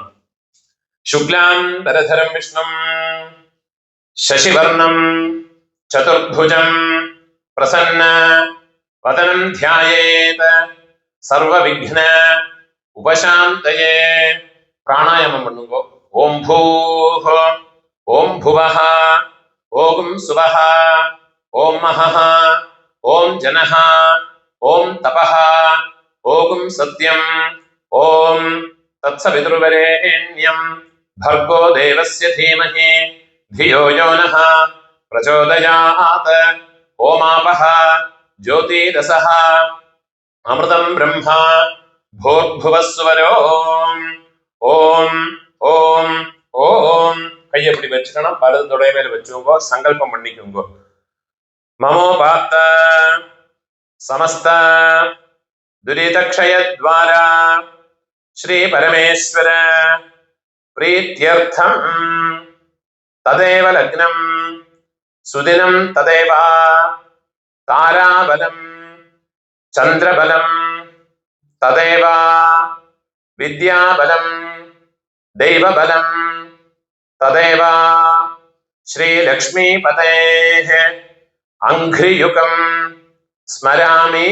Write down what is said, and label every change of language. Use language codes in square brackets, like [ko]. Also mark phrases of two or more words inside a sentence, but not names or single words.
[sa] சுக்லாம் தரதரம் விஷ்ணும் சசிவர்ணம் சதுர்புஜம் பிரசன்ன வதனம் தியாயேத் சர்வ விக்ன உபசாந்தயே. [ta] பிராணாயாமம் பண்ணுங்கோ. [sa] ഓം ഭൂഃ ഓം ഭുവഃ ഓം സുവഃ ഓം മഹഃ ഓം ജനഃ ഓം തപഃ ഓം സത്യം ഓം തത്സവിതുർവരേണ്യം ഭർഗോ ദേവസ്യ ധീമഹി ധിയോ യോ നഃ പ്രചോദയാത് ഓമാപഃ ജ്യോതിരസഃ അമൃതം ബ്രഹ്മ ഭൂർഭുവസ്വരോ ഓം ഓം ഓം. [ta] கையை இப்படி வச்சுக்கணும், வலது தொடை மேல வச்சுக்கோங்க, சங்கல்பம் பண்ணிக்கோங்க. [sa] மமோபாத்த சமஸ்த துரிதக்ஷயத்வாரா ஸ்ரீ பரமேஸ்வர प्रीत्यर्थम तदेव लग्नं सुदिनं तदेव ताराबलं चंद्रबलं तदेव विद्याबलं दैवबलं तदेव श्रीलक्ष्मीपतेः अंघ्रियुगं स्मरामि.